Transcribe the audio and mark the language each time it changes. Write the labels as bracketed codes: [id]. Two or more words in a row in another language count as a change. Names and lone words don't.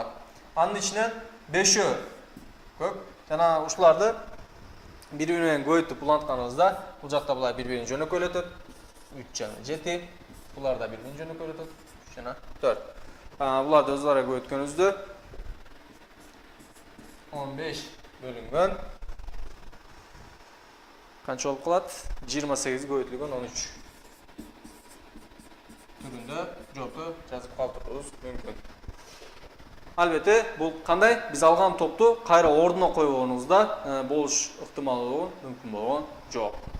[ky] Анын ичинен 5-өө көк жана ушуларды бири-бири менен көбөйтүп улантканыбызда, бул жакта булар бири-бирин жөнөкөйлөтөт. 3 жана 7. Булар да бири-бирин жөнөкөйлөтөт. 3 жана 4. Буларды өз ара көбөйткөнүбүздө 15 бөлүнгөн [uz] qancha bo'lib qoladi? 28 ga o'tilgan 13. Turunda javobni yozib qoldirishimiz mumkin. Albatta, bu qanday? Biz olgan topni qayra o'rniga qo'yib olganimizda bo'lish ehtimolligi mumkin bo'lgan javob.